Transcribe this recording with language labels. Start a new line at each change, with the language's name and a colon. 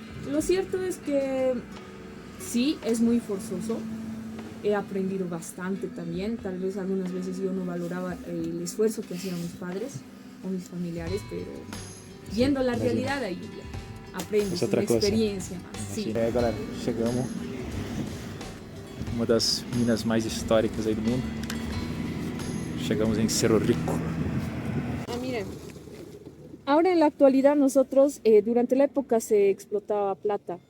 Spanish: Lo cierto es que sí, es muy forzoso. He aprendido bastante también. Tal vez algunas veces yo no valoraba el esfuerzo que hacían mis padres o mis familiares, pero viendo la realidad ahí aprendes una experiencia más. Sí.
Portuguese: Galera, chegamos. Uma das minas mais históricas aí do mundo. Chegamos em Cerro Rico.
Spanish: Miren, ahora en la actualidad nosotros, durante la época se explotaba plata.